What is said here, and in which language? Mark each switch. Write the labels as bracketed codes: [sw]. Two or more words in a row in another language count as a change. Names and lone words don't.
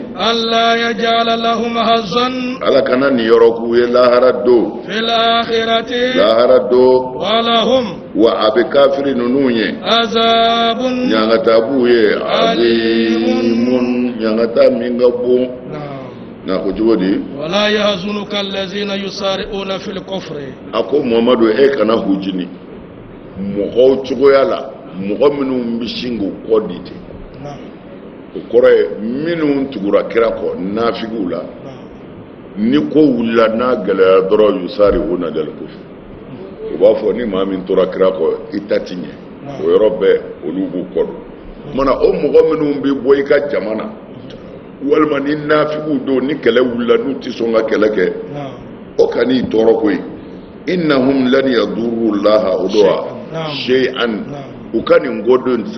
[ar] ألا يجعل لهم حظا [bm] ala kana nin yɔrɔ k'u ye lahara don [ar] في الآخرة [bm] lahara don [ar] ولهم [bm] wa a bɛ kafiri ninnu ye [ar] عذاب [bm] ɲangata b'u ye alimun ɲangata min ka bon na ko cogo di [ar] ولا يحزنك الذين يسارعون في الكفر [bm] a ko Muhamadu e kana hujini mɔgɔw cogoya la mɔgɔ minnu bɛ sin k'u kɔ di ten o kɔrɔ ye minnu tugura kira kɔ nafigiw la ni ko wulila n'a gɛlɛya dɔrɔn [ar] يسارعون في الكفر [bm] o b'a fɔ ni maa min tora kira kɔ i ta ti ɲɛ o yɔrɔ bɛɛ olu b'u kɔ don mana o mɔgɔ minnu bɛ bɔ i ka jama na walima ni nafigiw don ni kɛlɛ wulila n'u tɛ sɔn ka kɛlɛ kɛ o ka n'i tɔɔrɔ koyi [ar] إنهم لن يضروا الله [bm] o do [ar] وشيئا [bm] u ka nin kodon tɛ se